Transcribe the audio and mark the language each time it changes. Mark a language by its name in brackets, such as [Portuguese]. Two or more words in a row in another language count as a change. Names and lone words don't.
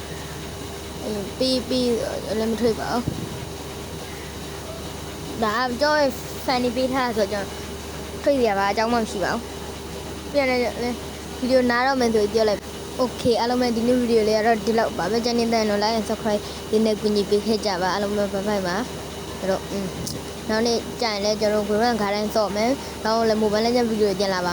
[Burmese] ပြီးလည်းမထွက်ပါဘူးဒါကျွန်တော် fan ပေးထားဆိုကျွန်တော်ထွက်ရပါအကြောင်းမှမရှိပါဘူးပြန်လဲဗီဒီယိုနားတော့မယ်ဆိုပြောလိုက်Okay အားလုံးပဲဒီနေ့ဗီဒီယိုလေးကတော့ဒီလောက်ပါပဲကျန်နေတဲ့နော် [English] like and subscribe [Burmese] ဒီနေ့ကူညီပေးခဲ့ကြပါအားလုံးပဲဘိုင်ပါအဲ့တော့နောက်နေ့ကြာရင်လည်းကျွန်တော် Grand Garden ဆော့မယ်နောက်လည်း mobile legend ဗီဒီယိုပြန်လာပါ